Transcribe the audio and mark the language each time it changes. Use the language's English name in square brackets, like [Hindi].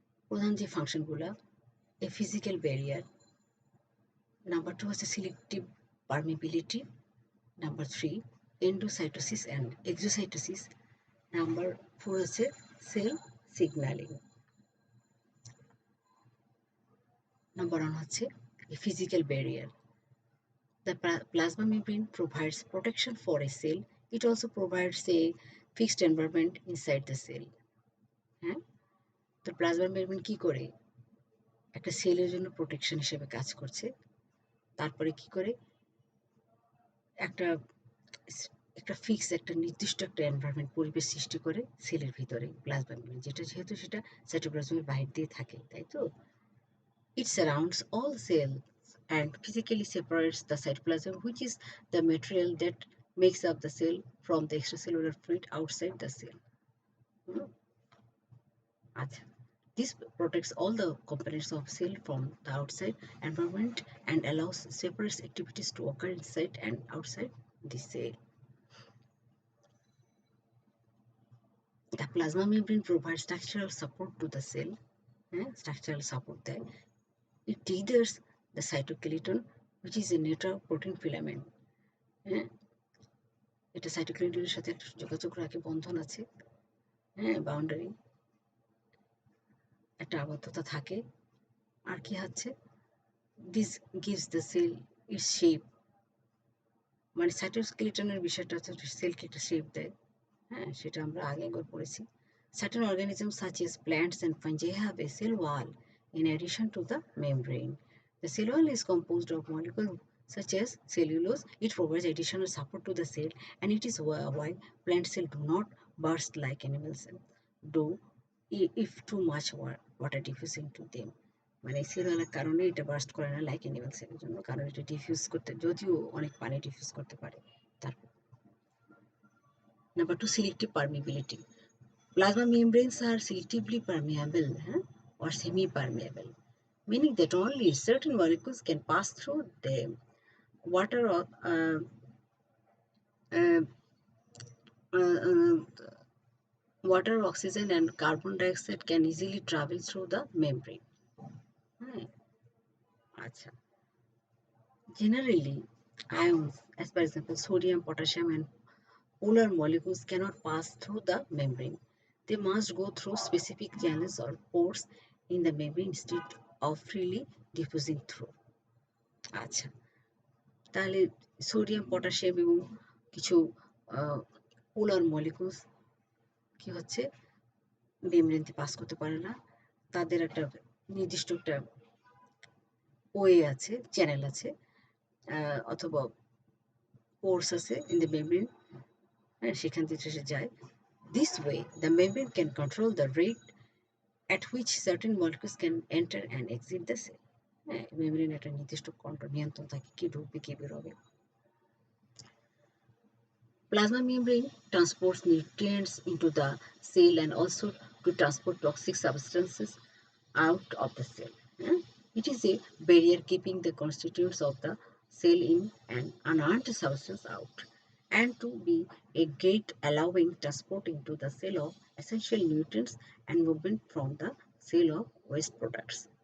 [Bangla] প্রধান যে ফাংশনগুলো, a physical barrier, number 2 হচ্ছে selective permeability, number 3 endocytosis and exocytosis, number 4 হচ্ছে সেল সিগন্যালিং। নাম্বার 1 হচ্ছে physical barrier. [English] The plasma membrane provides protection for a cell. It also provides a fixed environment inside the cell. [Bangla] হ্যাঁ, তো plasma membrane কি করে? একটা সেলের জন্য protection হিসেবে কাজ করছে। তারপরে কি করে? একটা একটা ফিক্স একটা নির্দিষ্ট একটা এনভায়রনমেন্ট পরিবেশ সৃষ্টি করে সেলের ভিতরে প্লাজমা মেমব্রেন, যেহেতু সেটা সাইটোপ্লাজমের বাইরে দিয়ে থাকে, তাই তো? [English] It surrounds all cells and physically separates the cytoplasm, which is the material that makes up the cell from the extracellular fluid outside the cell. Hmm? This protects all the components of cell from the outside environment and allows separate activities to occur inside and outside the cell. The plasma membrane provides structural support to the cell. Structural support there. It tethers the cytoskeleton, which is a network protein filament. [Bangla] হ্যাঁ, এটা সাইটোস্কেলেটনের সাথে একটা যোগাযোগ রাখে, বন্ধন আছে, boundary, একটা আবদ্ধতা থাকে। আর কি হচ্ছে? [English] this gives the cell its shape, [Bangla] মানে সাইটোস্কেলেটনের বিষয়টা হচ্ছে সেলকে একটা শেপ দেয়। সেটা আমরা আগে একবার পড়েছি। [English] Certain organisms such as plants and fungi have a cell wall in addition to the membrane. The cell wall is composed of molecules such as cellulose. It provides additional support to the cell, and it is why plant cells do not burst like animal cells do if too much water diffuses into them. [Bangla] মানে sell ওয়ালের কারণে এটা burst করে না like animal সেলের জন্য, কারণ এটা ডিফিউজ করতে, যদিও অনেক পানি ডিফিউজ করতে পারে। তারপর number 2, selective permeability. [English] Plasma membranes are selectively permeable, or semi-permeable, meaning that only certain molecules can pass through them. Water, uh, uh, water, oxygen, and carbon dioxide can easily travel through the membrane. আচ্ছা, generally, ions, as for example sodium, potassium, and polar molecules cannot pass through the membrane. They must go through specific channels or pores in the membrane instead of freely diffusing through. [Bangla] আচ্ছা, তাহলে sodium, potassium এবং কিছু পোলার molecules কি হচ্ছে? Membrane দিয়ে pass করতে পারে না। তাদের একটা নির্দিষ্ট একটা ওয়ে আছে, চ্যানেল আছে, অথবা পোর্স আছে [English] in the membrane, [Bangla] সেখান থেকে সে যায়। [English] This way, the membrane can control the rate at which certain molecules can enter and exit the cell. [Bangla] Membrane একটা নির্দিষ্ট কন্ট্রোল, নিয়ন্ত্রণ থাকে, কি ঢুকবে কি বেরোবে। [English] Plasma membrane transports nutrients into the cell and also to transport toxic substances out of the cell. It is a barrier keeping the constituents of the cell in and unearned substance out, and to be a gate allowing transport into the cell of essential nutrients and movement from the cell of waste products.